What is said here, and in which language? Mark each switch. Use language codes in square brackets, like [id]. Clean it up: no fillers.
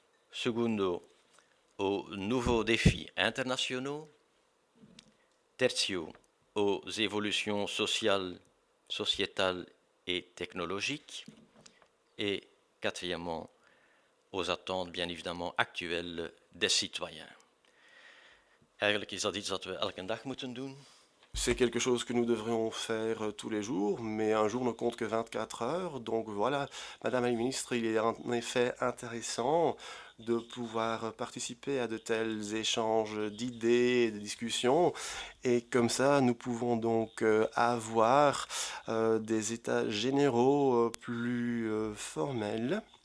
[fr] Secondo, aux nouveaux défis internationaux. Tertio, aux évolutions sociales, sociétales et technologiques. Et quatrièmement, aux attentes bien évidemment actuelles des citoyens. [nl] Eigenlijk is dat iets dat we elke dag moeten doen. [fr] C'est quelque chose que nous devrions faire tous les jours, mais un jour ne compte que 24 heures. Donc voilà, Madame la Ministre, il est en effet intéressant de pouvoir participer à de tels échanges d'idées et de discussions. Et comme ça, nous pouvons donc avoir des états généraux plus formels.